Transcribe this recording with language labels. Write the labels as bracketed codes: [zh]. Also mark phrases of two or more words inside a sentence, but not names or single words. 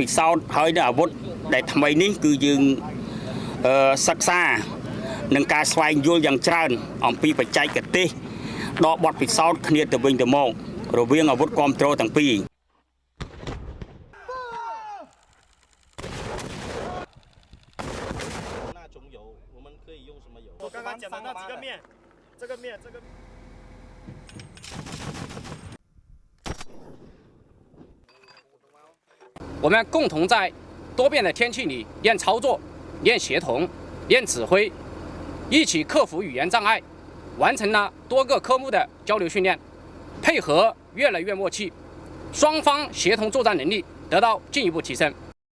[km] សោធន៍ហើយនៅអាវុធដែលថ្មីនេះគឺយើងសិក្សានឹងការស្វែងយល់យ៉ាងច្រើនអំពីបច្ចេកទេសដកបទពិសោធន៍គ្នាទៅវិញទៅមករវាងអាវុធគ្រប់គ្រងទាំងពីរ [zh] 我刚刚讲的那几个面，这个面。我们共同在多变的天气里练操作、练协同、练指挥，一起克服语言障碍，完成了多个科目的交流训练，配合越来越默契，双方协同作战能力得到进一步提升。